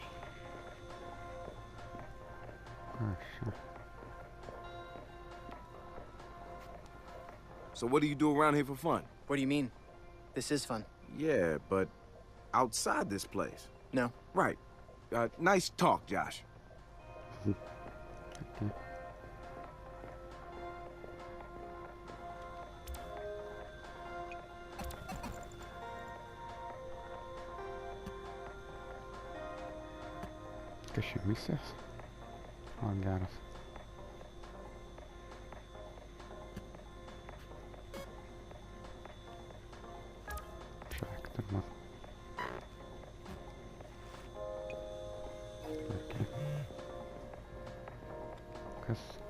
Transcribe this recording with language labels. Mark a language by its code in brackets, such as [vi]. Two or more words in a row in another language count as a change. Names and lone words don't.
[ru] Хорошо. [en] So what do you do around here for fun? What do you mean? This is fun. Yeah, but outside this place. No. Right. Nice talk, Josh. [ru] Okay. Какие миссии? [lt] Oh, geras. Šiek tiek man. [en] Okay. [lt] Kas?